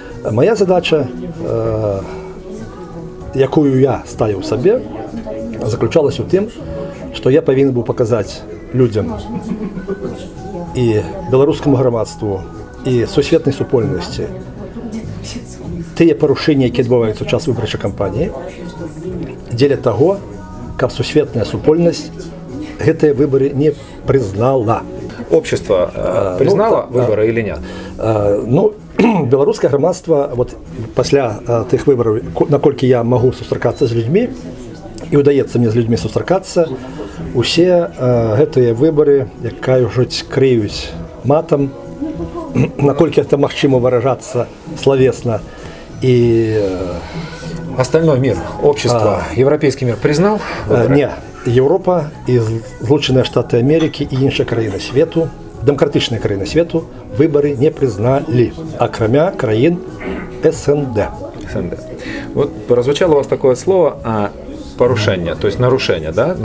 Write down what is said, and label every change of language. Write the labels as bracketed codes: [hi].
[be] Моя задача, якую я ставіў сабе, заключалась у тым, што я павінен быў паказаць людзям і беларускаму грамадству, і сусветнай супольнасці тыя парушэнні, якія адбываюцца ў час выбарчай кампаніі, дзеля таго, каб сусветная супольнасць гэтыя выборы не признала. [ru] Общество признало выборы или нет? [be] Ну, беларускае грамадства вот пасля тых выбораў, наколькі я магу сустракацца з людзьмі і ўдаецца мне з людзьмі сустракацца, усе гэтыя выбары, як кажуць, крыюць матам, наколькі это магчыма выражацца словесна. І [ru] Остальной мир, общество, европейский мир признал? [uk] не, Європа і Злучені Штати Америки і інші країни світу, демократичні країни світу, вибори не признали, окремя країн СНД. СНД. [ru] Вот прозвучало у вас такое слово порушение, то есть нарушение, да?